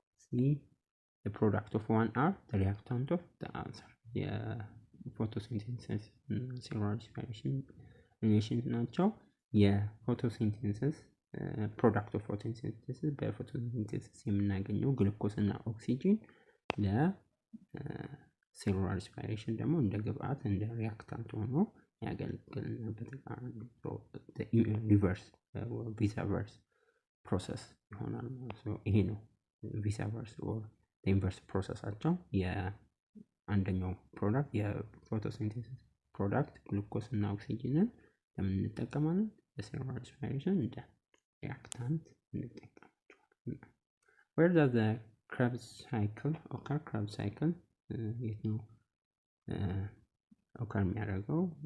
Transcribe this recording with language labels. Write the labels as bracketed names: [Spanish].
[English] C. The product of one are the reactant of the other. The photosynthesis and cellular respiration relation [Amharic] ናቸው። የፎቶሲንቴሲስ ፕሮዳክት ኦፍ ፎቶሲንቴሲስ በፎቶሲንቴሲስ የምናገኘው ግሉኮስ እና ኦክሲጂን ለሴሉላር ሪስፓይሬሽን ደግሞ እንደ ግብአት እንደ ሪአክታንት ሆኖ ያገለግልናል። ሪቨርስ ቪስ ቨርስ ፕሮሰስ ይሆናል ማለት ነው። ይሄ ነው ቪስ ቨርስ ኦር ኢንቨርስ ፕሮሰሳቸው። የአንደኛው ፕሮዳክት የፎቶሲንቴሲስ ፕሮዳክት ግሉኮስ እና ኦክሲጂንን ለምን እንጠቀማለን? ለሴሉላር ሪስፓይሬሽን እንደ reactant እንጠቀማቸዋለን። [English] Where does the Krebs cycle occur? [Amharic] Krebs cycle የት ነው occur የሚያደርገው?